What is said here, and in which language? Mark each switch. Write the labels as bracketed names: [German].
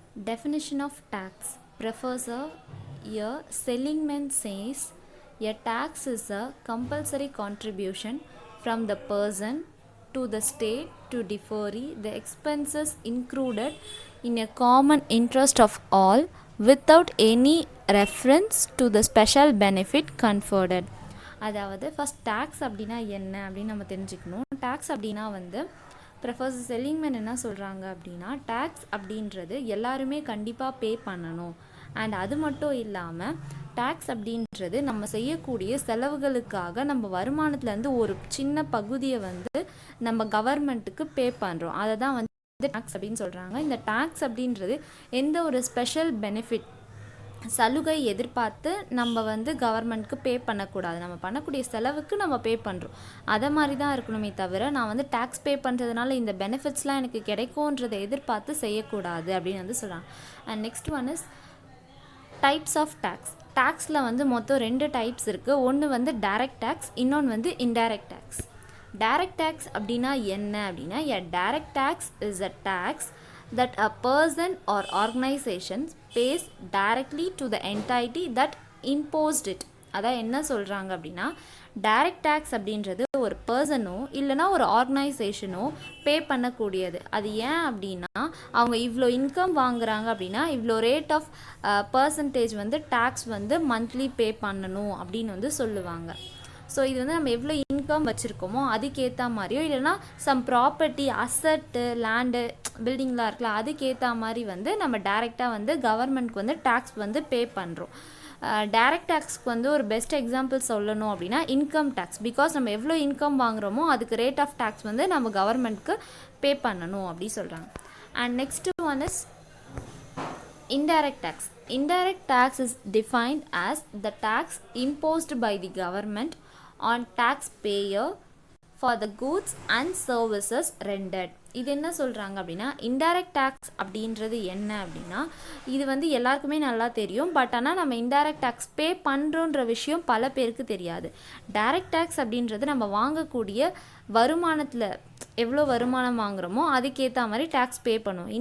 [English] Definition of tax. Professor here Seligman says a tax is a compulsory contribution from the person to the state to defray the expenses included in a common interest of all without any reference to the special benefit conferred. [Tamil] அதாவது first tax அப்படின்னா என்ன அப்படின்னு நம்ம தெரிஞ்சுக்கணும். Tax அப்படின்னா professor செலிங்மேன் என்ன சொல்கிறாங்க அப்படின்னா, டேக்ஸ் அப்படின்றது எல்லாருமே கண்டிப்பாக பே பண்ணணும். அண்ட் அது மட்டும் இல்லாமல் டேக்ஸ் அப்படின்றது நம்ம செய்யக்கூடிய செலவுகளுக்காக நம்ம வருமானத்துலேருந்து ஒரு சின்ன பகுதியை நம்ம கவர்மெண்ட்டுக்கு பே பண்ணுறோம். அதை தான் டேக்ஸ் அப்படின்னு சொல்கிறாங்க. இந்த டேக்ஸ் அப்படின்றது எந்த ஒரு ஸ்பெஷல் பெனிஃபிட் சலுகை எதிர்பார்த்து நம்ம கவர்மெண்ட்க்கு பே பண்ணக்கூடாது. நம்ம பண்ணக்கூடிய செலவுக்கு நம்ம பே பண்ணுறோம். அதை மாதிரி தான் இருக்கணுமே தவிர நான் டேக்ஸ் பே பண்ணுறதுனால இந்த பெனிஃபிட்ஸ்லாம் எனக்கு கிடைக்கும்ன்றதை எதிர்பார்த்து செய்யக்கூடாது அப்படின்னு சொல்கிறாங்க. [English] And next one is types of tax. [Tamil] டேக்ஸில் மொத்தம் 2 டைப்ஸ் இருக்குது. ஒன்று டைரக்ட் டேக்ஸ், இன்னொன்று இன்டைரக்ட் டேக்ஸ். டைரக்ட் டேக்ஸ் அப்படின்னா என்ன அப்படின்னா, [English] a direct tax is a tax that a person or organization pays directly to the entity that imposed it. [Tamil] அதான் என்ன சொல்கிறாங்க அப்படின்னா, டைரக்ட் டேக்ஸ் அப்படின்றது ஒரு பர்சனோ இல்லைனா ஒரு ஆர்கனைசேஷனோ பே பண்ணக்கூடியது. அது ஏன் அப்படின்னா, அவங்க இவ்வளோ இன்கம் வாங்குறாங்க அப்படின்னா இவ்வளோ rate of percentage tax monthly pay பண்ணணும் அப்படின்னு சொல்லுவாங்க. ஸோ இது நம்ம எவ்வளோ இன்கம் வச்சுருக்கோமோ அதுக்கேற்ற மாதிரியோ இல்லைனா சம் ப்ராப்பர்ட்டி அசட்டு லேண்டு பில்டிங்லாம் இருக்குல்ல அதுக்கேற்ற மாதிரி நம்ம டைரெக்டாக கவர்மெண்ட்க்கு டேக்ஸ் பே பண்ணுறோம். டைரக்ட் டேக்ஸ்க்கு ஒரு பெஸ்ட் எக்ஸாம்பிள் சொல்லணும் அப்படின்னா இன்கம் டேக்ஸ். பிகாஸ் நம்ம எவ்வளோ இன்கம் வாங்குகிறோமோ அதுக்கு ரேட் ஆஃப் டேக்ஸ் நம்ம கவர்மெண்ட்க்கு பே பண்ணணும் அப்படி சொல்கிறாங்க. [English] And next one is indirect tax. Indirect tax is defined as the tax imposed by the government on taxpayer for the goods and services rendered. [Tamil] இது என்ன சொல்கிறாங்க அப்படின்னா, இன்டைரக்ட் டேக்ஸ் அப்படின்றது என்ன அப்படின்னா, இது எல்லாருக்குமே நல்லா தெரியும். பட் ஆனால் நம்ம இன்டைரக்ட் டேக்ஸ் பே பண்ணுறோன்ற விஷயம் பல பேருக்கு தெரியாது. டைரக்ட் டேக்ஸ் அப்படின்றது நம்ம வாங்கக்கூடிய வருமானத்தில் எவ்வளோ வருமானம் வாங்குகிறோமோ அதுக்கேற்ற மாதிரி டேக்ஸ் பே பண்ணுவோம்.